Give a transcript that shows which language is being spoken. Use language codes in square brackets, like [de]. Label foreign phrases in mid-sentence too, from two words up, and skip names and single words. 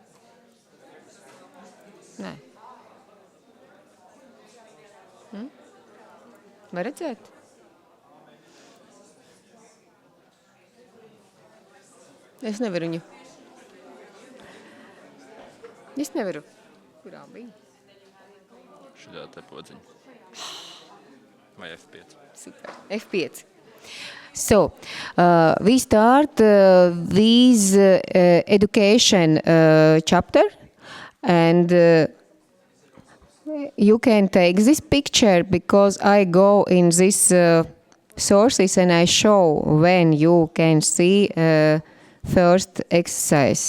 [lv] Nē. Var redzēt? Es nevaru viņu. Es nevaru. Kurā bija? Šajā te podziņa. Vai F5? Super. F5. [en] So, we start with education chapter, and you can take this picture because I go in these sources and I show when you can see first exercise.